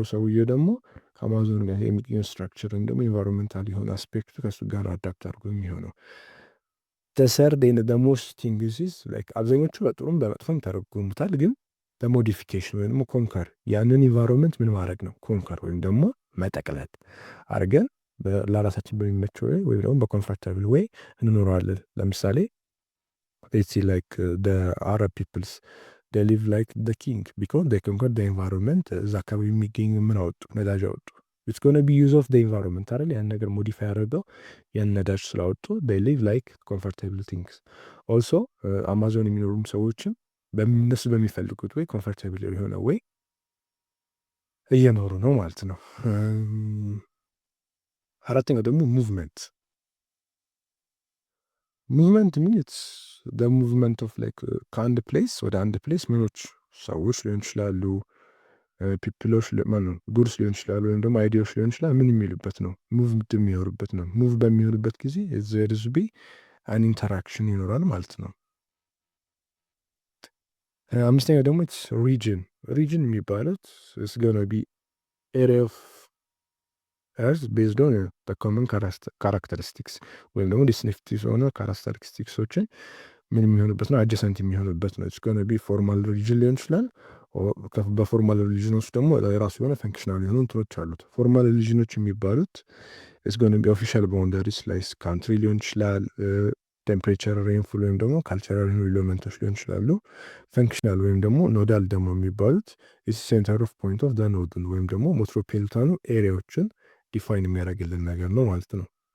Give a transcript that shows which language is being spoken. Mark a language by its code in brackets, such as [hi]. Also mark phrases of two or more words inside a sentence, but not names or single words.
[am] ሰውዬ ደግሞ ከአማዞን ጋር የሚገኘው ስትራክቸር ወይም ደግሞ ኢንቫይሮንመንታል የሆነ አስፔክቱ ከሱ ጋር አዳፕት አድርጎ የሚሆነው። ተሰርድ [en] most things like [am] አብዛኞቹ በጥሩም በመጥፎም ተረጉሙታል ግን በሞዲፊኬሽን ወይም ደግሞ ኮንከር ያንን ኢንቫይሮንመንት ምን ማድረግ ነው ኮንከር ወይም ደግሞ መጠቅለል አድርገን ለራሳችን በሚመቸው ወይ ወይም ደግሞ በኮምፎርታብል ወይ እንኖረዋለን። ለምሳሌ [en] let's see like the Arab peoples they live like the king because they conquered the environment። [am] እዛ አካባቢ የሚገኝ ምን አወጡ? ነዳጅ አወጡ። [en] it's gonna be use of the environment [am] አይደል? ያን ነገር ሞዲፋይ አድርገው ያን ነዳጅ ስላወጡ [en] they live like comfortable things also። [am] አማዞን የሚኖሩም ሰዎችም በእነሱ በሚፈልጉት ወይ ኮምፎርታብል የሆነ ወይ እየኖሩ ነው ማለት ነው። አራተኛው ደግሞ ሙቭመንት ሚንስ [en] the movement of like [am] ከአንድ ፕሌስ ወደ አንድ ፕሌስ ምኖች ሰዎች ሊሆን ይችላሉ፣ ፒፕሎች ጉድስ ሊሆን ይችላሉ፣ ወይም ደግሞ አይዲያዎች ሊሆን ይችላል። ምን የሚሉበት ነው? ሙቭ የሚሆኑበት ነው። ሙቭ በሚሆኑበት ጊዜ [en] there is be an interaction [am] ይኖራል ማለት ነው። አምስተኛው ደግሞ ሪጅን የሚባሉት [en] is gonna be area of earth based on the common characteristics [am] ወይም ደግሞ ዲስቲንክቲቭ የሆነ ካራክተሪስቲክሶችን ምን የሚሆኑበት ነው? አጀሰንት የሚሆኑበት ነው። [en] it's gonna be formal region [am] ሊሆን ይችላል። በፎርማል ሪጅን ውስጥ ደግሞ የራሱ የሆነ ፈንክሽናል የሆኑ እንትኖች አሉት። [en] formal regions [am] የሚባሉት [en] it's gonna be official boundaries like country [am] ሊሆን ይችላል፣ ቴምፕሬቸር፣ ሬንፉል ወይም ደግሞ ካልቸራል ኤሌመንቶች ሊሆን ይችላሉ። ፈንክሽናል ወይም ደግሞ ኖዳል ደግሞ የሚባሉት [en] it's center of point of the node [am] ወይም ደግሞ ሜትሮፖሊታኑ ኤሪያዎችን ዲፋይን የሚያደርግልን ነገር ነው ማለት ነው።